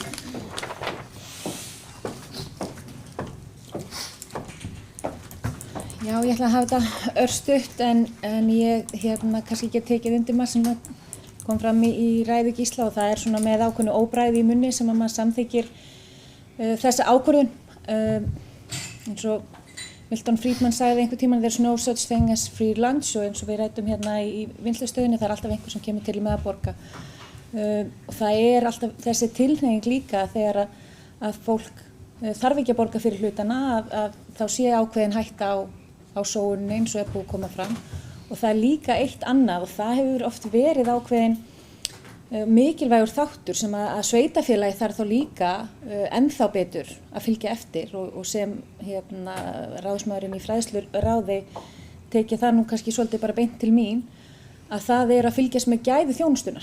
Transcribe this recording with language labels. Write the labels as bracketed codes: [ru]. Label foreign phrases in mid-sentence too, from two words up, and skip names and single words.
[is] Já, ég ætla að hafa þetta örstutt, en ég kannski ekki tekið undir maður sem kom fram í ræðu Gísla, og það er svona með ákveðnu óbragði í munni sem að maður samþykkir þessa ákvörðun. Eins og Milton Friedman sagði einhver tímann, [en] there's no such thing as free lunch, [is] og eins og við ræddum í vinnslustöðinni, það er alltaf einhver sem kemur til með að borga. Og það er alltaf þessi tilhneiging líka þegar að fólk þarf ekki að borga fyrir hlutana, að þá sé ákveðin hætta á sóuninni eins og er búið að koma fram. Og það er líka eitt annað, og það hefur oft verið ákveðin mikilvægur þáttur sem að sveitarfélagi þarf þá líka ennþá betur að fylgja eftir, og sem ráðsmaðurinn í fræðsluráði tekið það nú kannski svolítið bara beint til mín, að það er að fylgjast með gæði þjónustunnar.